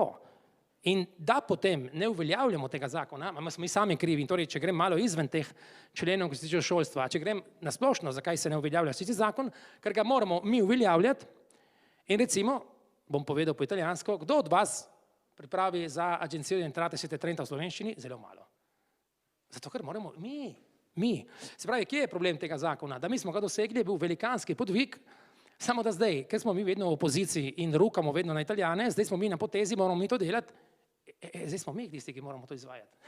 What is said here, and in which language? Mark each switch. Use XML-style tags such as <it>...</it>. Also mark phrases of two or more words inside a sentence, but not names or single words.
<sl>In da potem ne uveljavljamo tega zakona, smo mi sami krivi, in torej, če grem malo izven teh členov, ki se tiče šolstva, če grem na splošno, zakaj se ne uveljavlja vsi zakon, ker ga moramo mi uveljavljati in recimo, bom povedal po italijansko, kdo od vas pripravi za agencijo</sl> <it>di entrate siete Trenta</it> <sl>v slovenščini? Zelo malo. Zato, ker moramo mi. Se pravi, kje je problem tega zakona? Da mi smo ga dosegli, je bil velikanski podvig, samo da zdaj, ker smo mi vedno v opoziciji in rukamo vedno na Italijane, zdaj smo mi na potezi, moramo mi to delati, zdaj smo mi tisti, ki moramo to izvajati.</sl>